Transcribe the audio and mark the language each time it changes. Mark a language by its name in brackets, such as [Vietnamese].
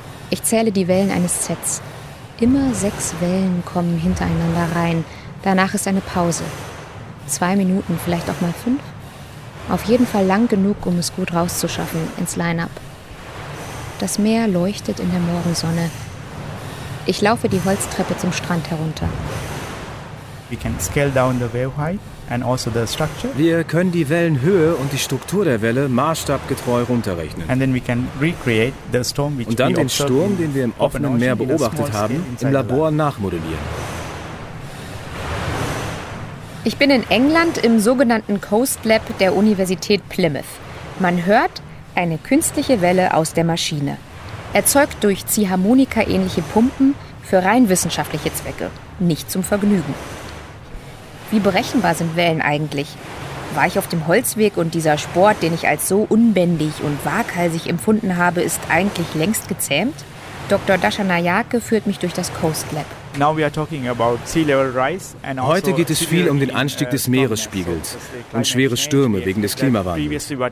[German] Ich zähle die Wellen eines Sets. Immer 6 Wellen kommen hintereinander rein. Danach ist eine Pause. 2 Minuten, vielleicht auch mal 5. Auf jeden Fall lang genug, um es gut rauszuschaffen ins Line-up. Das Meer leuchtet in der Morgensonne. Ich laufe die Holztreppe zum Strand herunter. [English] We can scale down the wave height and also the structure. [German] Wir können die Wellenhöhe und die Struktur der Welle maßstabgetreu runterrechnen. [English] And then we can recreate the storm, which [German] und dann [English] we [German] den Sturm, den wir im offenen Meer beobachtet haben, im Labor nachmodellieren. Ich bin in England im sogenannten Coast Lab der Universität Plymouth. Man hört eine künstliche Welle aus der Maschine. Erzeugt durch Ziehharmonika-ähnliche Pumpen für rein wissenschaftliche Zwecke, nicht zum Vergnügen. Wie berechenbar sind Wellen eigentlich? War ich auf dem Holzweg und dieser Sport, den ich als so unbändig und waghalsig empfunden habe, ist eigentlich längst gezähmt? Dr. Dasha Nayake führt mich durch das Coast Lab. [English] Now we are talking about sea level rise and also [German] heute geht es viel um den Anstieg des Meeresspiegels und schwere Stürme wegen des Klimawandels.